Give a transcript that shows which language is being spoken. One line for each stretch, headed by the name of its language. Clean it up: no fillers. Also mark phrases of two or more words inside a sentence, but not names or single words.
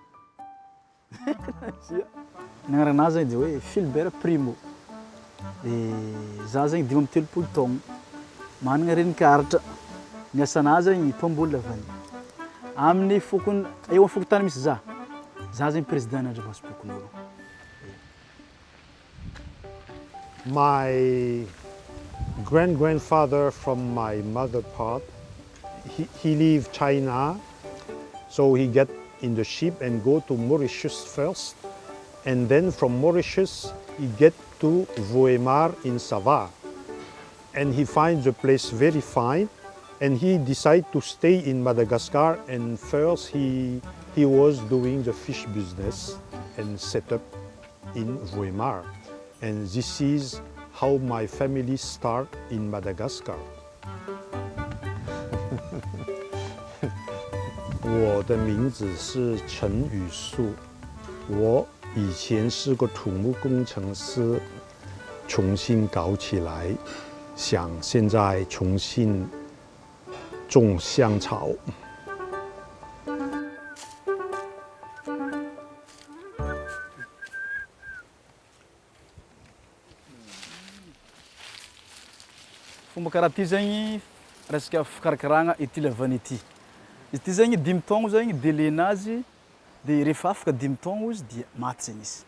Malagasy: nagnaranazy zany de hoe Philbert Primo de za zany 5 taogno managna renikaratra ny asanazy zany mpamboly lavany amin'ny fokony eo amin'ny fokotany misy za zany président Andriamasopokonolo.
English: My grandfather from my mother part, he leave China, so he get in the ship and go to Mauritius first, and then from Mauritius he get to Voemar in Sava, and he finds the place very fine, and he decide to stay in Madagascar, and first he was doing the fish business and set up in Voemar, and this is how my family start in Madagascar.
Chinese: 我的名字是陈宇树，我以前是个土木工程师，重新搞起来，想现在重新种香草。
Malagasy: Fomba karaha ty zany resaka fikarakaragna ity lavany ity. Izy ty zany 5 taogno zany délai-nazy de rehefa afaka 5 taogno izy dia maty zany izy.